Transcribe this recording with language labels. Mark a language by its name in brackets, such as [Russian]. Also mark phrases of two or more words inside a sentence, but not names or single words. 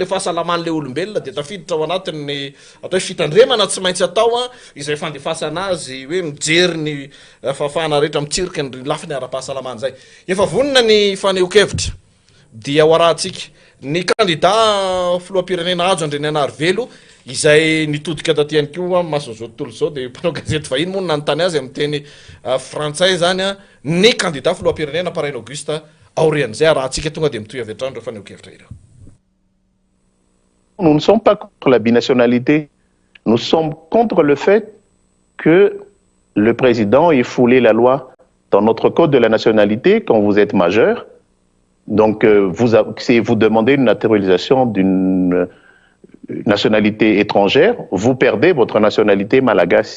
[Malagasy] fahasalaman'le olombelona dia tafiditra ao anatiny atao hoe fitandremana tsy maintsy atao izay fandefasana azy hoe mijery ny fahafahana rehetra mitsirika ny lafiny ara-pahasalamana zay efa vonona ny fanehonkevitra dia ho arahantsika ny candidat filoham-pirenena ajo Andry Nyanary Velo izay nitodika taty ihany koa mason'izao tontolo zao dia mpanao gazety vahiny moa nanontany azy amin'ny teny frantsay zany ny candidat filoham-pirenena Paraine Auguste aorian'izay arahantsika tonga dia mitohy avy hatrany ireo fanehonkevitra ireo. [French] Nous ne sommes pas contre la binationalité, nous sommes contre le fait que le président ait foulé la loi dans notre code de la nationalité quand vous êtes majeur. Donc, vous demandez une naturalisation d'une nationalité étrangère, vous perdez votre nationalité malagasy.